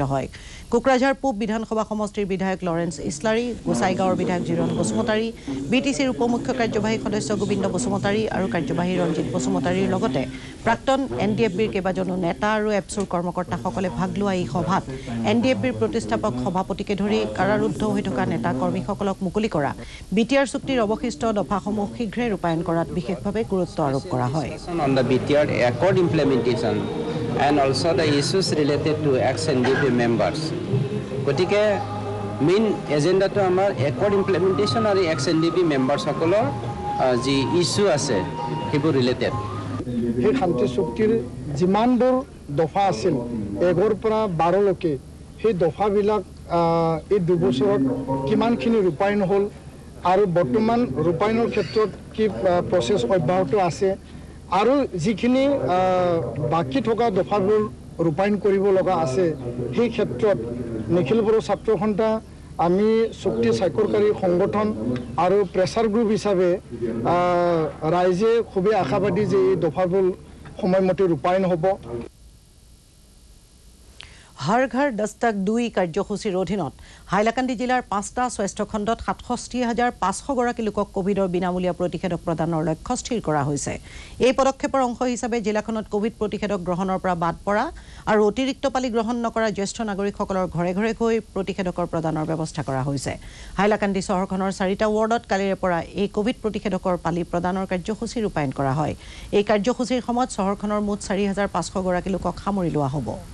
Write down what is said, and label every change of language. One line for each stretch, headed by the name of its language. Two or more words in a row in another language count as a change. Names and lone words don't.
Assamese: হয় কোকৰাঝাৰ পূব বিধানসভা সমষ্টিৰ বিধায়ক লৰেন্স ইছলাৰী গোসাইগাঁৱৰ বিধায়ক জিৰণ বসুমতাৰী বিটিচিৰ উপমুখ্য কাৰ্যবাহী সদস্য গোবিন্দ বসুমতাৰী আৰু কাৰ্যবাহী ৰঞ্জিত বসুমতাৰীৰ লগতে প্ৰাক্তন এনডিএফবিৰ কেইবাজনো নেতা আৰু এবছুৰ কৰ্মকৰ্তাসকলে ভাগ লোৱা এই সভাত এনডিএফবিৰ প্ৰতিষ্ঠাপক সভাপতিকে ধৰি কাৰাৰুদ্ধ হৈ থকা নেতা কৰ্মীসকলক মুকলি কৰা বিটিআৰ চুক্তিৰ অৱশিষ্ট দফাসমূহ শীঘ্ৰে ৰূপায়ণ কৰাত বিশেষভাৱে গুৰুত্ব আৰোপ কৰা হয়
English: on the BTR accord implementation and also the issues related to ex-NDP members.
Assamese: গতিকে মেইন এজেন্ডাটো আমাৰ
English: accord implementation
Assamese: আৰু
English: ex-NDP members
Assamese: সকলৰ যি ইস্যু আছে সেইবোৰ ৰিলেটেড এই শান্তি চুক্তিৰ যিমানবোৰ দফা আছিল 1 পৰা 12 লৈকে সেই দফাবিলাক এই 2 বছৰত কিমানখিনি ৰূপায়ণ হ'ল আৰু বৰ্তমান ৰূপায়ণৰ ক্ষেত্ৰত কি প্ৰচেছ অব্যাহত আছে আৰু যিখিনি বাকি থকা দফাবোৰ ৰূপায়ণ কৰিব লগা আছে সেই ক্ষেত্ৰত নিখিল বড়ো ছাত্ৰ সন্থা আমি চুক্তি স্বাক্ষৰকাৰী সংগঠন আৰু
English: pressure group
Assamese: হিচাপে ৰাইজে খুবেই আশাবাদী যে এই দফাবোৰ সময়মতে ৰূপায়ণ হ'ব हर घर दस्तक 2 কাৰ্যসূচীৰ অধীনত হাইলাকান্দি জিলাৰ 5টা স্বাস্থ্য খণ্ডত 67,500 গৰাকী লোকক কোভিডৰ বিনামূলীয়া প্ৰতিষেধক প্ৰদানৰ লক্ষ্য স্থিৰ কৰা হৈছে এই পদক্ষেপৰ অংশ হিচাপে জিলাখনত কোভিড প্ৰতিষেধক গ্ৰহণৰ পৰা বাদ পৰা আৰু অতিৰিক্ত পালি গ্ৰহণ নকৰা জ্যেষ্ঠ নাগৰিকসকলৰ ঘৰে ঘৰে গৈ প্ৰতিষেধকৰ প্ৰদানৰ ব্যৱস্থা কৰা হৈছে হাইলাকান্দি চহৰখনৰ 4টা ৱাৰ্ডত কালিৰে পৰা এই কোভিড প্ৰতিষেধকৰ পালি প্ৰদানৰ কাৰ্যসূচী ৰূপায়ণ কৰা হয় এই কাৰ্যসূচীৰ সময়ত চহৰখনৰ মুঠ 4,500 গৰাকী লোকক সামৰি লোৱা হ'ব